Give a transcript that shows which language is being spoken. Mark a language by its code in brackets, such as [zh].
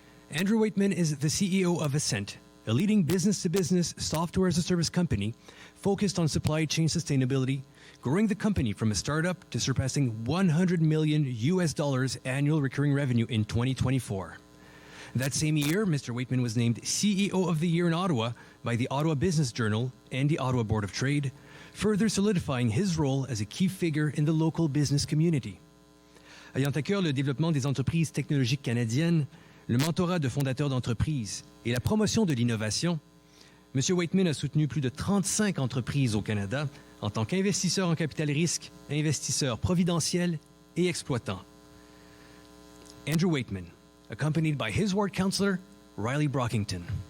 [en] Andrew Waitman is the CEO of Ascent, a leading business-to-business software-as-a-service company focused on supply chain sustainability, growing the company from a startup to surpassing $100 million annual recurring revenue in 2024. That same year, Mr. Waitman was named CEO of the Year in Ottawa by the Ottawa Business Journal and the Ottawa Board of Trade, further solidifying his role as a key figure in the local business community. [fr] Ayant à cœur le développement des entreprises technologiques canadiennes, le mentorat de fondateurs d'entreprises et la promotion de l'innovation, M. Waitman a soutenu plus de 35 entreprises au Canada en tant qu'investisseur en capital risque, investisseur providentiel et exploitant. [en] Andrew Waitman, accompanied by his ward councillor, Riley Brockington.